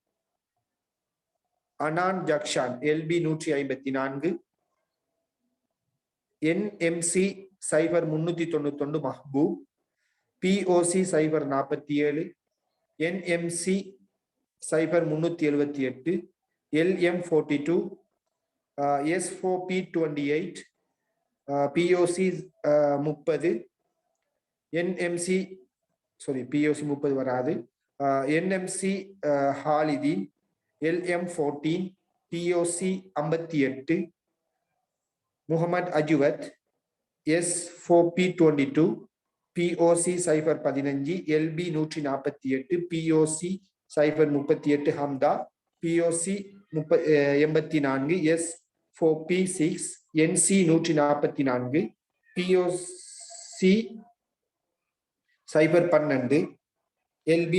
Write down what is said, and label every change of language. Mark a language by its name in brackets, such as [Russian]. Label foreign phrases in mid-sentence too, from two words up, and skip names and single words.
[Tamil] அனான் ஜக்ஷான் LB 154, NMC 0391 மஹ்பூப், POC 047, NMC 0378, LM 42, S4P 28, POC 30, NMC POC 30 வராது, NMC ஹாலிதீன், LM 14, POC 58, முகமது அஜுவத், S4P 22, POC 015, LB 148, POC 038 ஹம்தா, POC 84, S4P 6, NC 144, POC 012, LB.